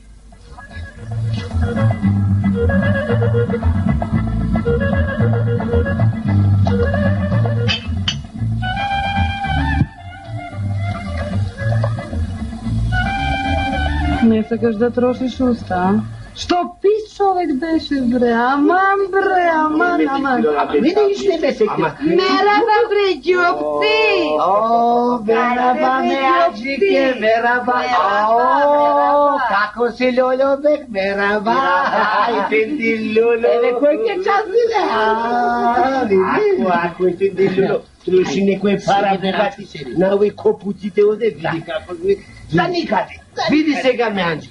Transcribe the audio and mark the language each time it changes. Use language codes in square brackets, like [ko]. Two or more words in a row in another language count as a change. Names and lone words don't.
[mk] Не сакаш да трошиш уста, а? Што пис човек беше, бре, аман, бре, аман. Видиш, не ме се кеф. Мераба, бре, ѓупци! О, мераба, меаджике, мераба. О, како си Лјолјо бек, мераба. Ефенди Лјолјо. Еве, кој ке части, бе? Ако ефенди Лјолјо. Троши некој пара, богати се. На овој копуците оде, види како сме. За никаде. Види сега, меаджике.